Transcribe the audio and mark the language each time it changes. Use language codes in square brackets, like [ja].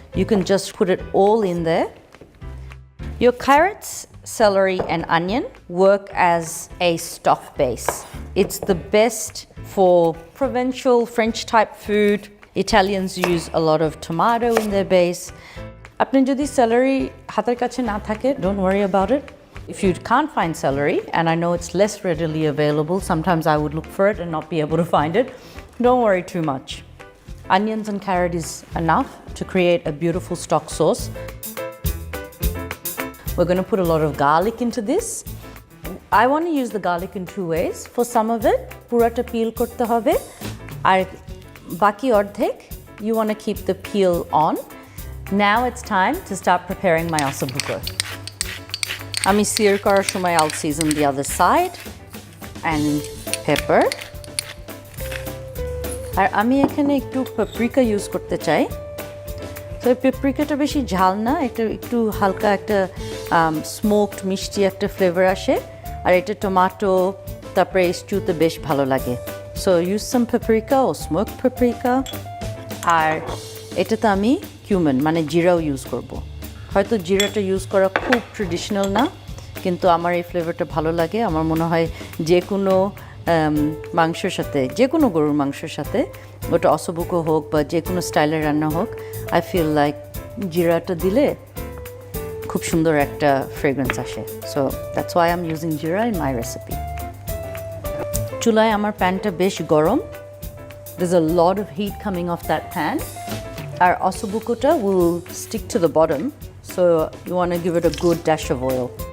[en] You can just put it all in there. Your carrots, celery and onion work as a stock base. It's the best for provincial French type food. Italians use a lot of tomato in their base. [bn] আপনি যদি celery হাতের কাছে না থাকে, [en] don't worry about it. If you can't find celery, and I know it's less readily available, sometimes I would look for it and not be able to find it, don't worry too much. Onions and carrot is enough to create a beautiful stock sauce. We're going to put a lot of garlic into this. I want to use the garlic in two ways. For some of it, [bn] purata peel korte hobe, ar baki ordhek, [en] you want to keep the peel on. Now it's time to start preparing my Osso Buco. [bn] Ami sear korar shomoy [en] I'll season the other side and pepper. [bn] আর আমি এখানে একটু paprika use করতে চাই। তো এই পেপ্রিকাটা বেশি ঝাল না, এটা একটু হালকা একটা স্মোকড মিষ্টি একটা ফ্লেভার আসে, আর এটা টমেটো তারপরে স্টুতে বেশ ভালো লাগে। [en] So use some paprika ও smoked paprika. [bn] আর এটাতে আমি cumin মানে জিরাও ইউজ করব। হয়তো জিরাটা ইউজ করা খুব ট্রেডিশনাল না, কিন্তু আমার এই ফ্লেভারটা ভালো লাগে। আমার মনে হয় যে কোনো মাংসের সাথে, যে কোনো গরুর মাংসের সাথে, ওটা Osso Buco হোক বা যে কোনো স্টাইলের রান্না হোক, [en] I feel like [bn] জিরাটা দিলে খুব সুন্দর একটা ফ্রেগ্রেন্স আসে। [en] So that's why I am using jeera in my recipe. [bn] চুলায় আমার প্যানটা বেশ গরম। [en] There's a lot of heat coming off that pan. Our Osso Bucoটা will stick to the bottom, so you want to give it a good dash of oil.